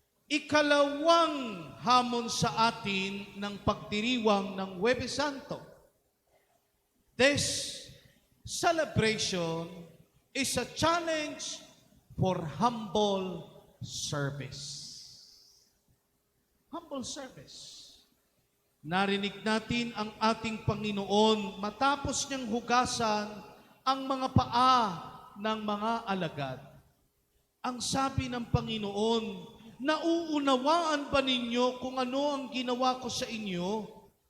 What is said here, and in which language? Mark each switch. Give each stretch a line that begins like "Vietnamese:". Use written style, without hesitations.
Filipino: Ikalawang hamon sa atin ng pagdiriwang ng Huwebes Santo.
English: This celebration is a challenge for humble service. Humble service.
Filipino: Narinig natin ang ating Panginoon matapos niyang hugasan ang mga paa ng mga alagad. Ang sabi ng Panginoon, nauunawaan ba ninyo kung ano ang ginawa ko sa inyo?